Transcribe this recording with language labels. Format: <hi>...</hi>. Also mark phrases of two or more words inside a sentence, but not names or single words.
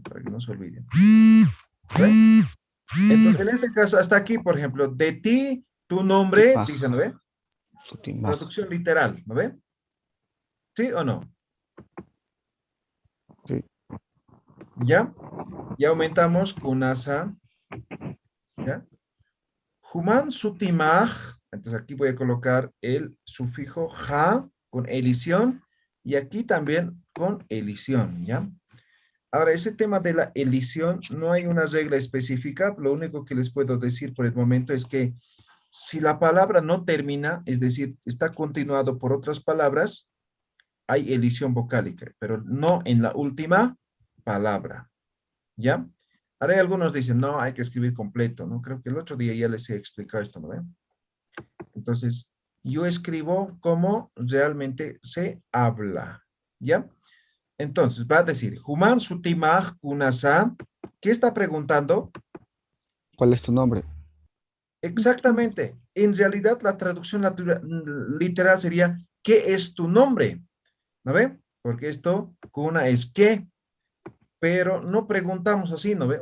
<es>Para que no se olviden. ¿Ve? Entonces, en este caso, hasta aquí, por ejemplo, de ti, tu nombre, Ah. dice, ¿no ve? Sutima. Traducción literal, ¿no ve? ¿Sí o no? Sí. ¿Ya? Ya aumentamos kunasa.</es> <ay>¿Ya? Human sutimaj.</ay> <es>Entonces aquí voy a colocar el sufijo ja con elición y aquí también con elición, ¿ya? Ahora, ese tema de la elición no hay una regla específica. Lo único que les puedo decir por el momento es que si la palabra no termina, es decir, está continuado por otras palabras, hay elición vocálica, pero no en la última palabra, ¿ya? Ahora hay algunos dicen, no, hay que escribir completo, ¿no? Creo que el otro día ya les he explicado esto, ¿no ven? Entonces, yo escribo como realmente se habla, ¿ya? Entonces, va a decir,</es> <ay>Human sutimaj kunasa,</ay> <es>¿qué está preguntando? ¿Cuál es tu nombre? Exactamente. En realidad, la traducción literal sería, ¿qué es tu nombre? ¿No ve? Porque esto, kuna es qué, pero no preguntamos así, ¿no ve?</es>